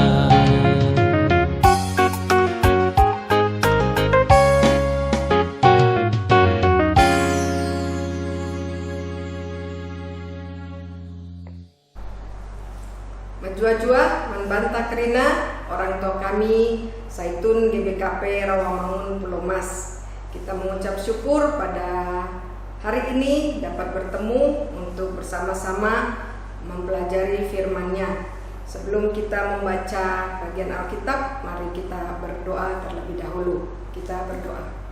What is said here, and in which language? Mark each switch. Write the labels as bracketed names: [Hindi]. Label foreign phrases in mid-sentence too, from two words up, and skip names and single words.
[Batak Karo] Menjua-jua membantah kerina [Indonesian] orang tua kami Zaitun GBKP Rawamangun Pulau Mas. Kita mengucap syukur pada hari ini dapat bertemu untuk bersama-sama mempelajari firman-Nya. Sebelum kita membaca bagian Alkitab, mari kita berdoa terlebih dahulu. Kita berdoa.